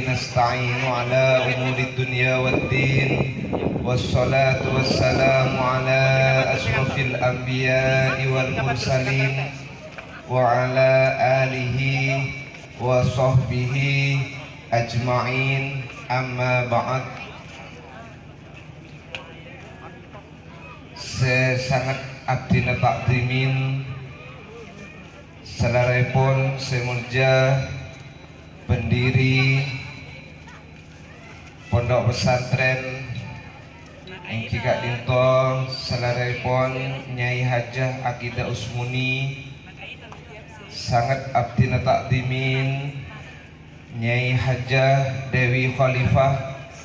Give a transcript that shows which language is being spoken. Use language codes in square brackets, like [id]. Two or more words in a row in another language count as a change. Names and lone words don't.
[ar] نستعين على أمور الدنيا والدين والصلاة والسلام على أشرف الأنبياء والمرسلين وعلى آله وصحبه أجمعين أما بعد. [mad] Sangat abdina takdimin selarepon semulja pendiri pondok pesantren Engki Kak Dinto selarepon Nyai Hajah Akidah Usmuni, sangat abdina takdimin Nyai Hajah Dewi Khalifah,